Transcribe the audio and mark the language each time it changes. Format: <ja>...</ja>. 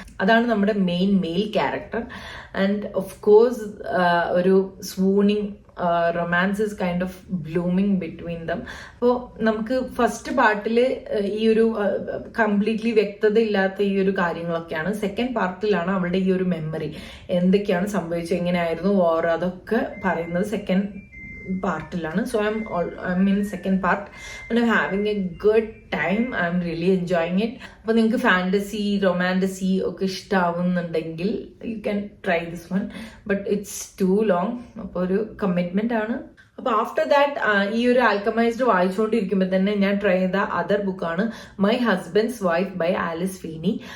<ml>അതാണ് നമ്മുടെ mail character.</ml> <en>And of course ഒരു swooning romance is kind of blooming between them.</en> <ml>അപ്പോൾ നമുക്ക് ഫസ്റ്റ് പാർട്ടിൽ ഈ ഒരു കംപ്ലീറ്റ്ലി വ്യക്തത ഇല്ലാത്ത ഈ ഒരു കാര്യങ്ങളൊക്കെയാണ്. സെക്കൻഡ് പാർട്ടിലാണ് അവളുടെ ഈ ഒരു മെമ്മറി എന്തൊക്കെയാണ് സംഭവിച്ചത്, എങ്ങനെയായിരുന്നു വാർ, അതൊക്കെ പറയുന്നത് second പാർട്ടിലാണ്.</ml> <en>So I'm in second part and I'm having a good time. I'm really enjoying it.</en> <ml>അപ്പോൾ നിങ്ങൾക്ക് ഫാന്റസി റൊമാൻറ്റസി ഒക്കെ ഇഷ്ടമാവുന്നുണ്ടെങ്കിൽ</ml> <en>You can try this one. But it's too long.</en> <ml>അപ്പോൾ ഒരു കമ്മിറ്റ്മെന്റ് ആണ്. അപ്പോൾ ആഫ്റ്റർ ദാറ്റ് ഈ ഒരു ആൽക്കമൈസ്ഡ് വായിച്ചുകൊണ്ടിരിക്കുമ്പോൾ തന്നെ ഞാൻ ട്രൈ ചെയ്ത അതർ ബുക്കാണ് my husbands wife by Alice ഫീനി.</ml>